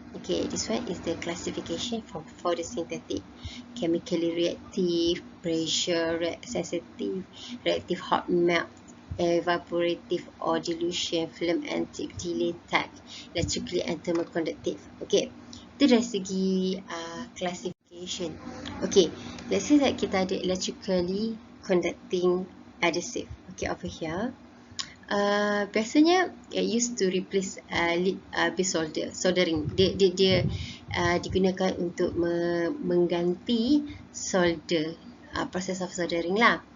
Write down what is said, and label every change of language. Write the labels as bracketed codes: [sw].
[en] Okay, this one is the classification for photosynthetic: chemically reactive, pressure sensitive, reactive hot melt, evaporative or dilution, film and delay tag, electrically and thermoconductive. [ms] Okay, itu dari segi classification. [en] Okay, let's say that [ms] kita ada [en] electrically conducting adhesive. Okay, over here. [ms] Biasanya [en] it used to replace base soldering. [ms] Dia digunakan untuk mengganti solder, [en] process of soldering [ms] lah.